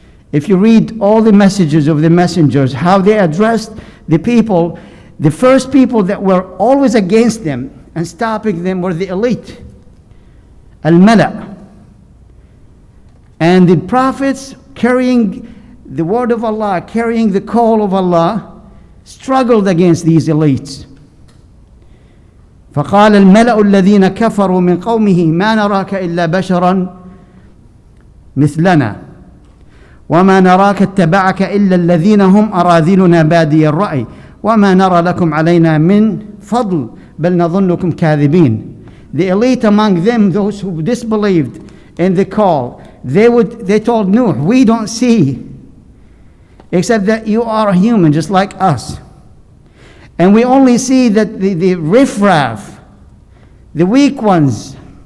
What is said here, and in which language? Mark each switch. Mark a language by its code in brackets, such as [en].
[en] If you read all the messages of the messengers, how they addressed the people, the first people that were always against them and stopping them were the elite, al-mala. And the prophets carrying the word of Allah, carrying the call of Allah, struggled against these elites. [ar] فقال الملأ الذين كفروا من قومه ما نراك إلا بشرا مثلنا وما نراك اتبعك إلا الذين هم أراذلنا بادي الرأي وما نرى لكم علينا من فضل بل نظنكم كاذبين. [en] The elite among them, those who disbelieved in the call, they told Nuh, we don't see except that you are a human just like us. And we only see that the riffraff, the weak ones,